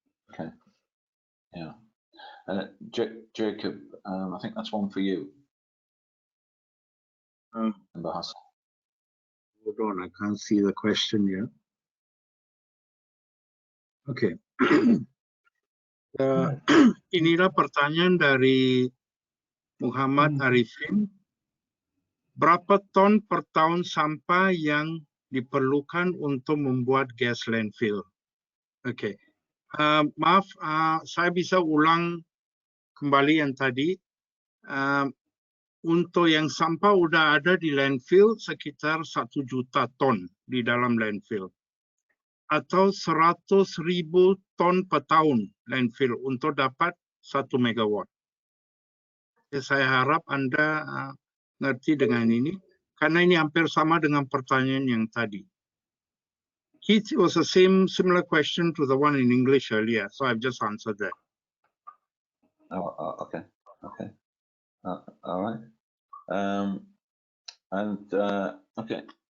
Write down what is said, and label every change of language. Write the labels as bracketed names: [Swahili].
[English] Okay. Yeah. And Jacob, I think that's one for you. [Indonesian] Bahasa. [English] Hold on, I can't see the question here. Okay. [Indonesian] Inilah pertanyaan dari Muhammad Arifin. Berapa ton per tahun sampah yang diperlukan untuk membuat gas landfill? Oke. Maaf, saya bisa ulang kembali yang tadi. Untuk yang sampah udah ada di landfill sekitar 1 juta ton di dalam landfill. Atau 100.000 ton per tahun landfill untuk dapat 1 megawatt. Ya, saya harap Anda ngerti dengan ini, karena ini hampir sama dengan pertanyaan yang tadi. [English] It was the similar question to the one in English earlier, so I've just answered that. Oh, okay. Okay. All right. Okay.